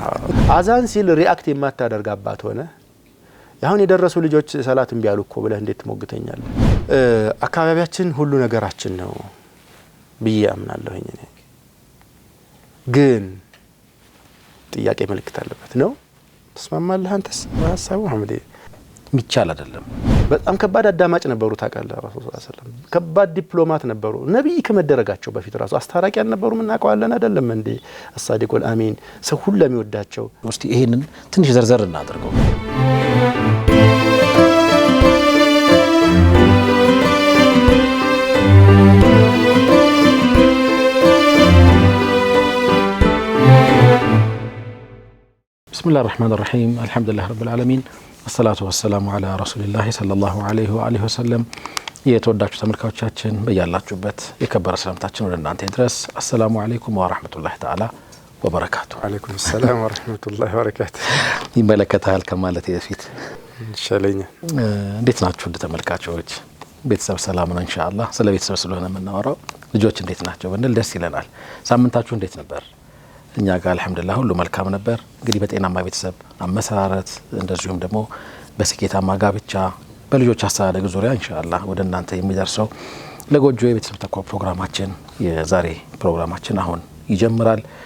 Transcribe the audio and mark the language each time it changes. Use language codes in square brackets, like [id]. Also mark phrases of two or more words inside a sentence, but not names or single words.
[am] አዛን ሲል ሪአክት የማታደርግ አባት ሆነ ያሁን የደረሱ ልጆች ሰላትን ቢያሉ እኮ ብለህ እንዴት ሞግተኛል አካባቢያችን ሁሉ ነገራችን ነው ብዬ አምናለሁኝ እኔ ግን ጥያቄ መልክት አለበት ነው ተስማማለህ አንተስ ሐሳቡ አህመድ ሚቻል አይደለም በጣም ከባድ አዳማጭ ነበሩ ታውቃለህ [ar] رسول صلى الله عليه وسلم [am] ከባድ ዲፕሎማት ነበሩ ነብይ ከመደረጋቸው በፊት ራሱ አስታራቂ ያልነበሩ ምናቀዋለን አይደለም እንዴ [ar] الصادق الأمين [am] ሰው ሁሉ የሚወዳቸው እስቲ ይሄንን ትንሽ ዘርዘር እናድርገው [ar] بسم الله الرحمن الرحيم الحمد لله رب العالمين الصلاة والسلام على رسول الله صلى الله عليه وآله وسلم [am] የተወዳችሁ ተመልካቾቻችን በያላችሁበት የከበረ ሰላምታችን ወደ እናንተ ይድረስ [ar] السلام عليكم ورحمة الله تعالى وبركاته عليكم السلام ورحمة الله وبركاته [am] ይመለከታል ከማለት በፊት [ar] إن شاء الله [am] እንዴት ናችሁ ተመልካቾች ቤተሰብ ሰላም ነው [ar] إن شاء الله [am] ስለ ቤተሰብ ስለሆነ የምናወራው ልጆች እንዴት ናቸው ብንል ደስ ይለናል ሳምንታችሁ እንዴት ነበር እኛ ጋር [ar] الحمد لله [am] ሁሉ መልካም ነበር እንግዲህ በጤናማ ቤተሰብ አመሰራረት እንደዚሁም ደግሞ በስኬታማ ጋብቻ በልጆች አስተዳደግ ዙሪያ [ar] إن شاء الله [am] ወደ እናንተ የሚደርሰው ለጎጆ የቤተሰብ ተቋም ፕሮግራማችን የዛሬ ፕሮግራማችን አሁን ይጀምራል